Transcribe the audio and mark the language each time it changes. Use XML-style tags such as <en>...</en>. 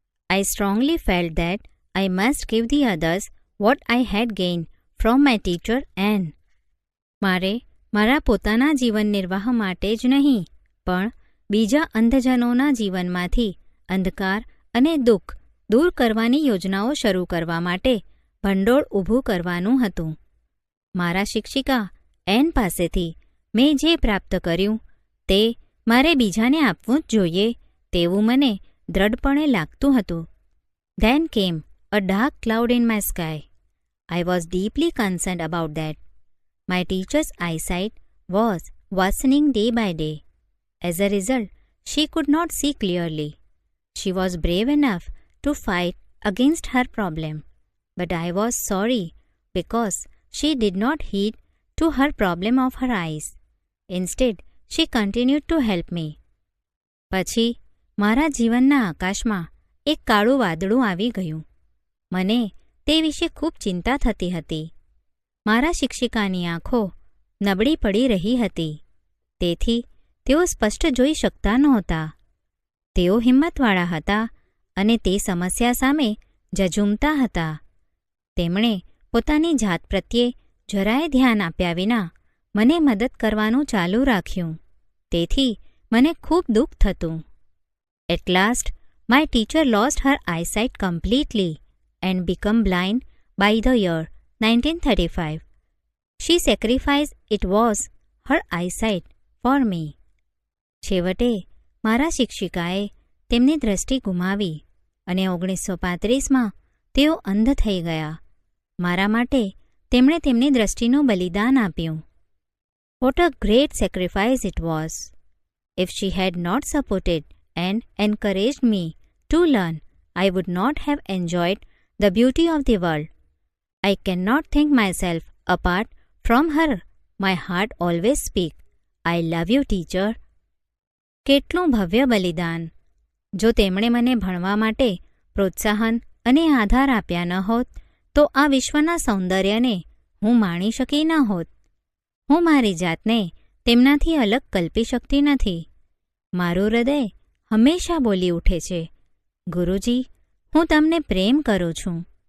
<en>I strongly felt that I must give the others what I had gained from my teacher and</en> <gu>મારે મારા પોતાના જીવન નિર્વાહ માટે જ નહીં, પણ બીજા અંધજનોના જીવનમાંથી અંધકાર અને દુઃખ દૂર કરવાની યોજનાઓ શરૂ કરવા માટે ભંડોળ ઊભું કરવાનું હતું. મારા શિક્ષિકા એન પાસેથી મેં જે પ્રાપ્ત કર્યું તે મારે બીજાને આપવું જ જોઈએ તેવું મને દ્રઢપણે લાગતું હતું.</gu> <en>Then came a dark cloud in my sky. I was deeply concerned about that. My teacher's eyesight was worsening day by day. As a result, she could not see clearly. She was brave enough to fight against her problem, but I was sorry because she did not heed to her problem of her eyes. Instead, she continued to help me.</en> <gu>પછી મારા જીવનના આકાશમાં એક કાળું વાદળું આવી ગયું. મને તે વિશે ખૂબ ચિંતા થતી હતી. મારા શિક્ષિકાની આંખો નબળી પડી રહી હતી, તેથી તેઓ સ્પષ્ટ જોઈ શકતા નહોતા. તેઓ હિંમતવાળા હતા અને તે સમસ્યા સામે ઝઝૂમતા હતા. તેમણે પોતાની જાત પ્રત્યે જરાય ધ્યાન આપ્યા વિના મને મદદ કરવાનું ચાલુ રાખ્યું. તેથી મને ખૂબ દુઃખ થતું.</gu> <en>At last, my teacher lost her eyesight completely and became blind by the year 1935. She sacrificed it was her eyesight for me.</en> <gu>છેવટે મારા શિક્ષિકાએ તેમની દ્રષ્ટિ ગુમાવી અને 1935માં તેઓ અંધ થઈ ગયા. મારા માટે તેમણે તેમની દ્રષ્ટિનું બલિદાન આપ્યું.</gu> <en>What a great sacrifice it was! If she had not supported and encouraged me to learn, I would not have enjoyed the beauty of the world. I cannot think myself apart from her. My heart always speaks, I love you, teacher.</en> <gu>કેટલું ભવ્ય બલિદાન! જો તેમણે મને ભણવા માટે પ્રોત્સાહન અને આધાર આપ્યા ન હોત તો આ વિશ્વના સૌંદર્યને હું માણી શકી ન હોત. હું મારી જાતને તેમનાથી અલગ કલ્પી શકતી નથી. મારું હૃદય હંમેશા બોલી ઉઠે છે, ગુરુજી, હું તમને પ્રેમ કરું છું.</gu>